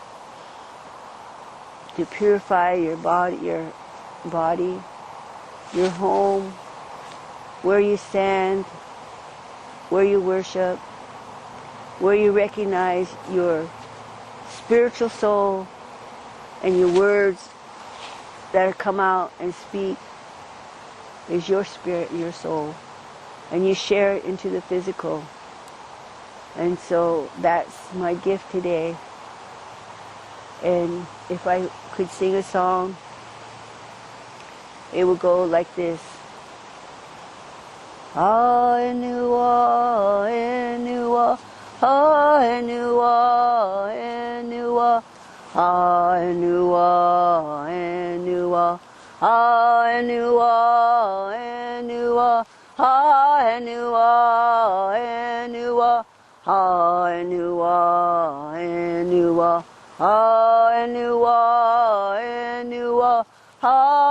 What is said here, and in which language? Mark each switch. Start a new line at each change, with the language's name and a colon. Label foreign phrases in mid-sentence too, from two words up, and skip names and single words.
English: to purify your body, your home, where you stand, where you worship, where you recognize your spiritual soul and your words that come out and speak is your spirit and your soul. And you share it into the physical. And so that's my gift today. And if I could sing a song, it would go like this. Enua, enua, enua, enua, enua, enua, enua, enua, enua, enua, enua, Enua, ha Enua, Enua, ha